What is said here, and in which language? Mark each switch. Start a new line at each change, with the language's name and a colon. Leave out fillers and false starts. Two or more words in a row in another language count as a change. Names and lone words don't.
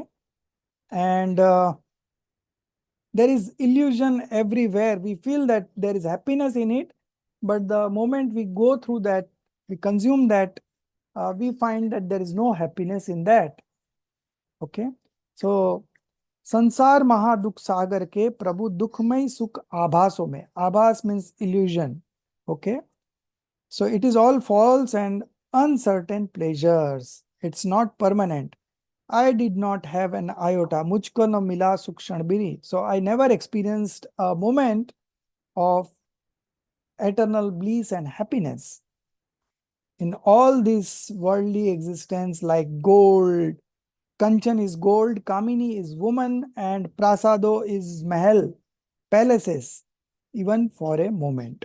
English: And there is illusion everywhere. We feel that there is happiness in it, but the moment we go through that, we consume that, we find that there is no happiness in that, okay? So
Hindi: संसार महादुख सागर के प्रभु दुखमय सुख आभासों में.
English: आभास means illusion, okay? So it is all false and uncertain pleasures. It's not permanent. I did not have an iota.
Hindi: मुझको न मिला सुख क्षण भी.
English: So I never experienced a moment of eternal bliss and happiness. In all this worldly existence, like gold, Kanchan is gold, Kamini is woman, and Prasado is mahal, palaces, even for a moment.